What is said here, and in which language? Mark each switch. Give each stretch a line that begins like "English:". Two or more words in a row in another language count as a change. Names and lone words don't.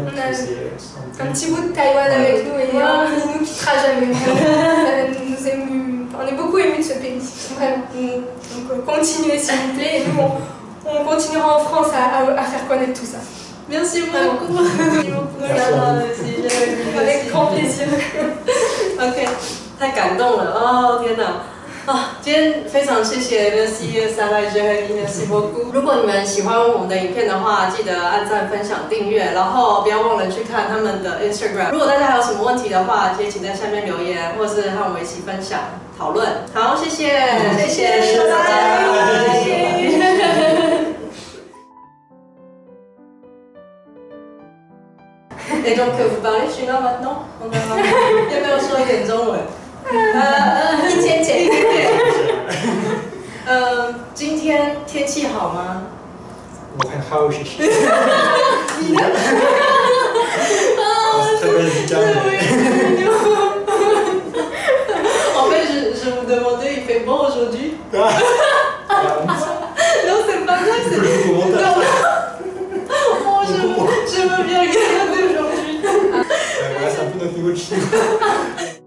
French: On a un petit bout de Taïwan avec nous et il nous quittera jamais. On est beaucoup émus de ce pays, vraiment. Donc continuez s'il vous plaît, et nous on continuera en France à faire connaître tout ça. Merci beaucoup. Merci beaucoup. Avec grand plaisir.
Chinese: OK， 太感动了哦！天哪！今天非常谢谢
French: Merci Sarah Merci beaucoup。
Chinese: 如果你们喜欢我们的影片的话，记得按赞、分享、订阅，然后不要忘了去看他们的 Instagram。如果大家还有什么问题的话，可以请在下面留言，或是和我们一起分享讨论。好，谢谢，谢谢，拜拜。
French: Et donc, vous parlez chinois maintenant?
Chinese: 要不要说一点中文？一千姐，今天天气好吗？我很好，谢谢。你呢？
French: En fait, je vous demandais, il fait beau aujourd'hui? Non, c'est pas vrai, c'est... Oh, je veux bien regarder aujourd'hui. Voilà, c'est un peu notre niveau de chinois.